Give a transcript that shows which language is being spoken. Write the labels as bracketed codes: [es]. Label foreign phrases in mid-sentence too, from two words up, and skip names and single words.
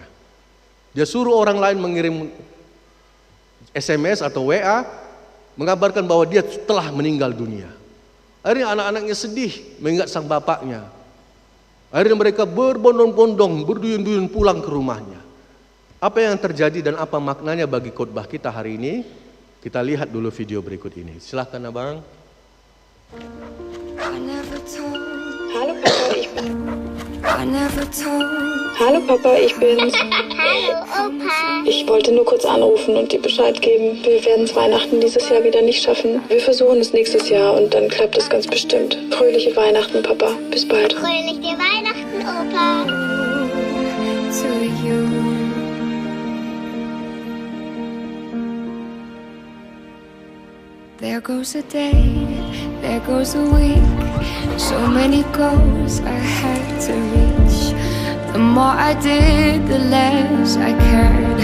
[id] Dia suruh orang lain mengirim SMS atau WA, mengabarkan bahwa dia telah meninggal dunia. Akhirnya anak-anaknya sedih mengingat sang bapaknya. Akhirnya mereka berbondong-bondong, berduyun-duyun pulang ke rumahnya. Apa yang terjadi dan apa maknanya bagi khotbah kita hari ini? Kita lihat dulu video berikut ini. Silahkan abang. [de] Hallo Papa, ich bin. Hallo Papa, ich bin's. Hallo Opa. Ich wollte nur kurz anrufen und dir Bescheid geben. Wir werden es Weihnachten dieses Jahr wieder nicht schaffen. Wir versuchen es nächstes Jahr und dann klappt es ganz bestimmt. Fröhliche Weihnachten, Papa. Bis bald. Fröhliche Weihnachten, Opa. [en] To you. There goes a day, there goes a week. So many goals I had to reach. The more I did, the less I cared.